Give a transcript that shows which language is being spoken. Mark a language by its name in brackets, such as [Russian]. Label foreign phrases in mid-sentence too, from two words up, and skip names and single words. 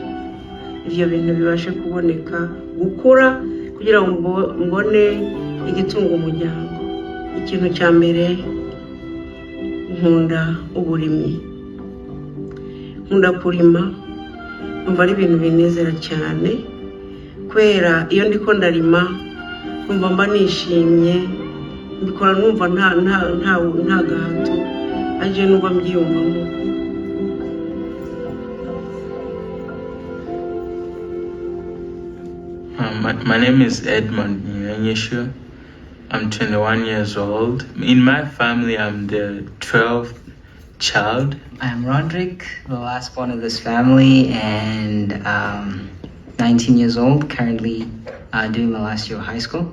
[Rundi] Ivyo bintu bibashe kuboneka, gukura kugira ngo mbone igitunga umuryango. Ikintu cya mbere nkunda uburimyi, nkunda kurima, numva ari ibintu binezera cyane, kwera iyo ndiko ndarima numva mba nishimye, mbikora numva nta gahato, aje numva mbyiyumvamo. [English] My name is Edmond Nyanyeshu. I'm 21 years old. In my family, I'm the 12th child. I'm Roderick, the last born of this family, and 19 years old, currently doing the last year of high school.